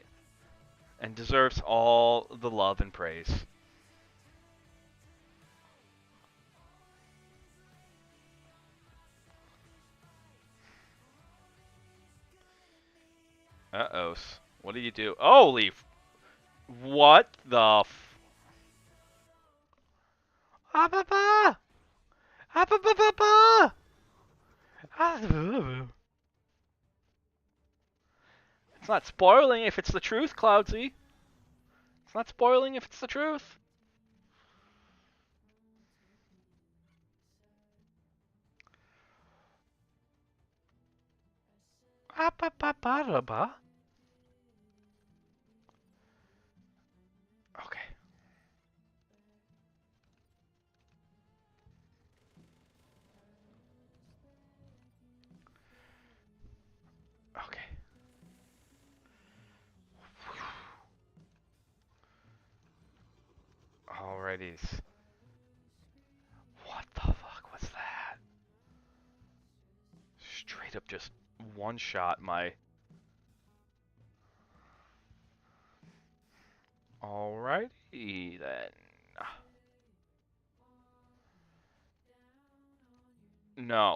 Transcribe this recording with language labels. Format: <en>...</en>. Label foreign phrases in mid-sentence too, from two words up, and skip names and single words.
<en>And deserves all the love and praise. Uh-oh. What do you do? Holy... What the f... Ah-ba-ba! Ah-ba-ba-ba-ba! It's not spoiling if it's the truth, Cloudsy. It's not spoiling if it's the truth. Ah-ba-ba-ba-da-ba. Okay. Okay. Alrighties. What the fuck was that? Straight up just one-shot my... Alrighty then. No.</en>